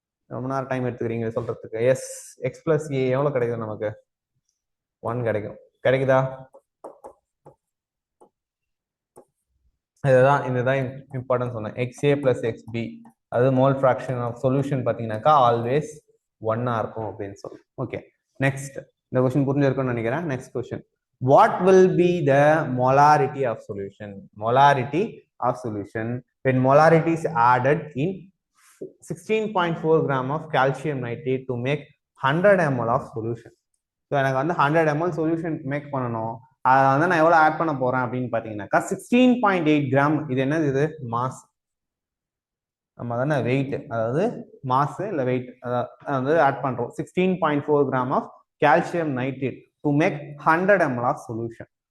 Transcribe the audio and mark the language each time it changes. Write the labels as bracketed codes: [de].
[ta] ரொம்ப நேரம் டைம் எடுத்துக்கிறீங்க சொல்றதுக்கு. எஸ், X + A எவ்வளவு கிடைக்கும் நமக்கு? 1 கிடைக்கும். கிடைக்குதா? இதுதான் இம்பார்ட்டன்ட் சொன்னேன். XA + XB அது மோல் ஃபிராக்ஷன் ஆஃப் சொல்யூஷன் பாத்தீங்கன்னாக்கா ஆல்வேஸ் 1 இருக்கும் அப்படின்னு சொல்லி. Okay, next. இந்த கொஸ்டின் புரிஞ்சிருக்கும்னு நினைக்கிறேன். Next question, [en] what will be the molarity of solution? Molarity of solution when molarity is added in 16.4 gram of calcium nitrate to make 100 ml of solution. [ta] So எனக்கு வந்து 100 ml solution make பண்ணணும். அதை வந்து நான் எவ்வளோ add பண்ண போறேன் அப்படின்னு பார்த்தீங்கன்னாக்கா 16.8 கிராம். இது என்னது? இது மாஸ். நம்ம தானே வெயிட், அதாவது மாஸ் இல்லை வெயிட் அதாவது ஆட் பண்ணுறோம். [en] 16.4 gram of calcium nitrate to make 100 ml of solution.